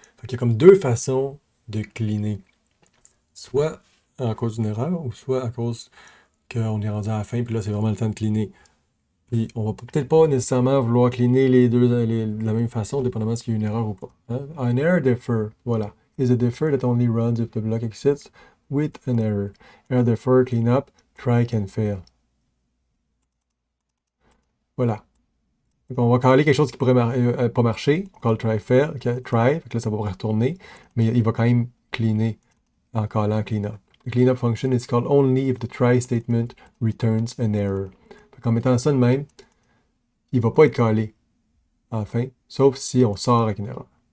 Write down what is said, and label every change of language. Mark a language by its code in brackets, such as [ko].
[fr] Fait qu'il y a comme deux façons de cleaner. Soit à cause d'une erreur, ou soit à cause qu'on est rendu à la fin, puis là, c'est vraiment le temps de cleaner. Puis on va peut-être pas nécessairement vouloir cleaner les deux de la même façon, dépendamment s'il y a une erreur ou pas. [en] Hein? An error defer, voilà. Is a defer that only runs if the block exits with an error. Error defer, cleanup, try can fail. [fr] Voilà. Donc on va caler quelque chose qui pourrait pas marcher. On call try fail, try, fait que là ça va retourner, mais il va quand même cleaner en callant cleanup. [en] The cleanup function is called only if the try statement returns an error. [fr] Fait qu'en mettant ça de même, il va pas être calé à la fin, sauf si on sort avec une erreur.